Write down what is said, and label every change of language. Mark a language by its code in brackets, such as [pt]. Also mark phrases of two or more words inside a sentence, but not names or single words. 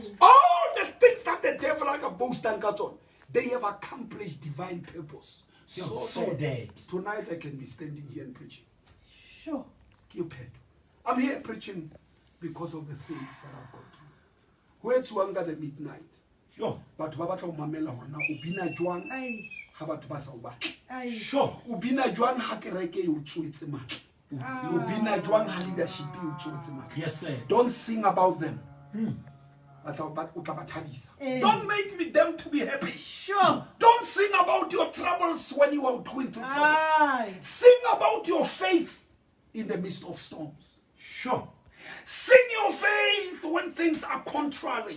[en] All the things that the devil like a boast and got on, they have accomplished divine purpose. So that. Tonight I can be standing here and preaching. Sure. I'm here preaching because of the things that I've gone through. Where to anger the midnight. Sure. [st] But Baba mamela hona ubina juang [en] Aye. [st] ha batho ba sa o batla. [en] Aye. Sure. [st] Ubina juang ha kereke e o tswetse matla. Ubina juang ha leadership e o tswetse matla. [en] Yes, sir. Don't sing about them. But don't make them to be happy. Sure. Don't sing about your troubles when you are going through trouble. Aye. Sing about your faith in the midst of storms. Sure. Sing your faith when things are contrary.